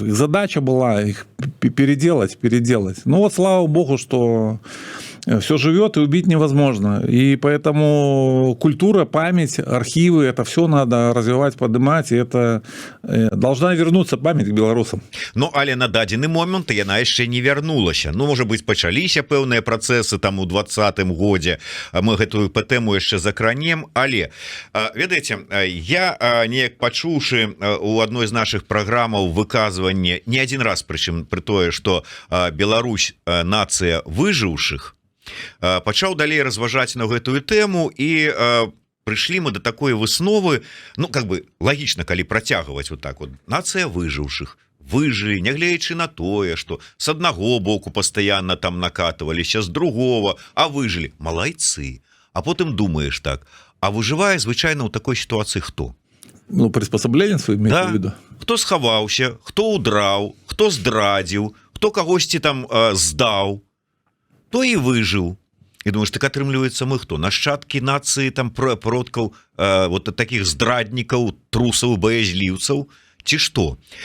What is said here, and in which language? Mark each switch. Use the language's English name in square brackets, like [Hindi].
[Russian] Их задача была их переделать. Ну, вот слава богу, что все живет и убить невозможно. И поэтому культура, память, архивы, это все надо развивать, поднимать, и это должна вернуться память к белорусам. [Belarusian] Ну, але на дадзены момент яна яшчэ не вярнулася. Ну, можа быць, пачаліся пэўныя працэсы там у 20-м годзе. Мы гэтую тэму яшчэ закранем, але ведаеце, я неяк пачуўшы у адной з нашых праграмаў выказванне не адзін раз, прычым пры тое, што Беларусь нацыя выжыўшых, пачаў далей разважаць на гэтую тэму, і прыйшлі мы до такой высновы, ну, как бы лагічна, калі працягваць вот так вот, нацыя выжыўшых выжылі, нягледзячы на тое, што с аднаго боку пастаянна там накатываліся, з другого, а выжылі, малайцы. А потым думаеш так, а выжывае звычайна ў такой сітуацыі хто? [Russian] Ну, приспособление свои имеете в виду? [Belarusian] Хто схаваўся, хто удраў, хто здрадзіў, хто кагосьці там здаў, то і выжыў. І думаеш, так атрымліваецца мы хто? Нашчадкі нацыі там продкаў вот таких здраднікаў, трусаў, баязліўцаў, ці што?